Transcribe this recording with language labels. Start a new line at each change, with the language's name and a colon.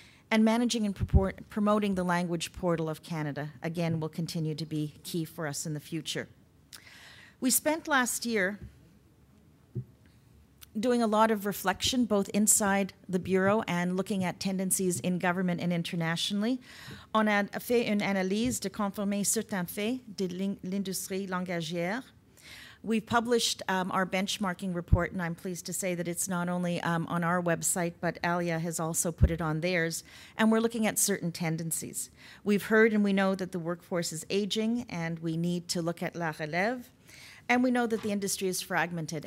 English: And managing and promoting the language portal of Canada, again, will continue to be key for us in the future. We spent last year doing a lot of reflection, both inside the Bureau and looking at tendencies in government and internationally.
French: On a fait une analyse de conformer certains faits de l'industrie langagière.
English: We've published our benchmarking report, and I'm pleased to say that it's not only on our website, but AILIA has also put it on theirs, and we're looking at certain tendencies. We've heard and we know that the workforce is aging, and we need to look at la relève, and we know that the industry is fragmented.